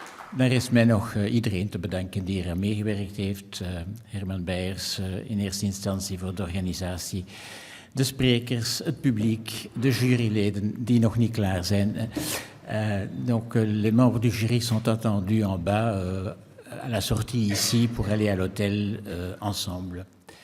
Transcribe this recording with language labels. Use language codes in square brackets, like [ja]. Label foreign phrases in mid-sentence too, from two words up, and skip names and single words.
[nl] Dan is mij nog iedereen te bedanken die eraan meegewerkt heeft. Herman Beijers in eerste instantie voor de organisatie, de sprekers, het publiek, de juryleden die nog niet klaar zijn. [fr] Donc les membres du jury sont attendus en bas à la sortie ici pour aller à l'hôtel ensemble.